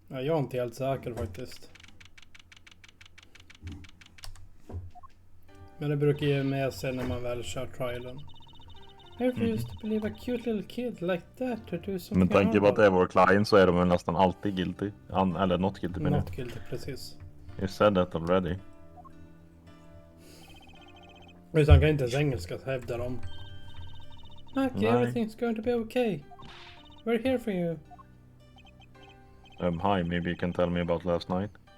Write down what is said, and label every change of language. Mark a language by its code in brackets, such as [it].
[sv] Ja, jag är inte helt säker faktiskt. Men det brukar ge med sig när man väl kör trialen. [en] I refuse to believe a cute little kid like that to do something. [sv] Men tanke på att det är vår client så är de väl nästan alltid guilty. Eller not guilty menar jag. Not guilty, precis. [en] You said that already. [sv] Utan kan inte ens engelska, hävdar de. [en] Mike, [sv] Nej. [en] everything's going to be okay. We're here for you. Hi, maybe you can tell me about last night.